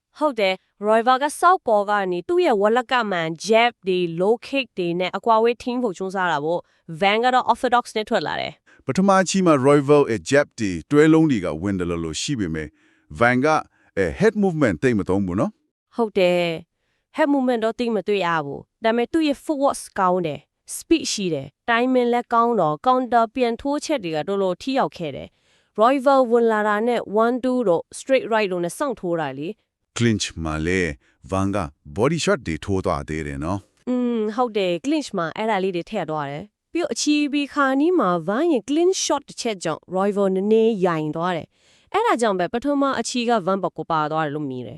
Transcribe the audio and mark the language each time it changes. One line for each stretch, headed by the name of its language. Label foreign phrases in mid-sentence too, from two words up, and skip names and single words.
Burmese: ဟုတ်တယ် Royval က
English: South Paw
Burmese: ကနေသူ့ရဲ့ဝလက်ကမှန် jab တွေ
English: low kick
Burmese: တွေနဲ့အကွာဝေး team ဖို့ချုံးစားတာပေါ့ Van ကတော့ orthodox နဲ့ထွက်လာတယ် ပထမချီမှာ Royval ရဲ့ jab တွေတွဲလုံးတွေကဝင်တယ်လို့ရှိပေမဲ့ Van က
English: head movement
Burmese: တိတ်မသုံးဘူးနော် ဟုတ်တယ်
English: head movement
Burmese: တော့တိတ်မတွေ့ရဘူးဒါပေမဲ့သူ့ရဲ့ footwork ကောင်းတယ် speed ရှိတယ် timing လည်းကောင်းတော့ counter ပြန်ထိုးချက်တွေကတော်တော်ထိရောက်ခဲ့တယ် Royval ဝင်လာတာနဲ့1-2တော့
English: straight right
Burmese: လို့နဲ့စောင့်ထိုးတာလေ clinch မှာလေ Van က
English: body shot
Burmese: တွေထိုးသွားသေးတယ်နော် ဟုတ်တယ် clinch မှာအဲ့ဒါလေးတွေထည့်သွားတယ်ပြီးတော့အချီဘီခါနီးမှာ Van ရဲ့
English: clinch shot
Burmese: တစ်ချက်ကြောင့် Royval နည်းနည်းရိုင်သွားတယ်အဲ့ဒါကြောင့်ပဲပထမအချီက Van ဘက်ကိုပါသွားတယ်လို့မြင်တယ်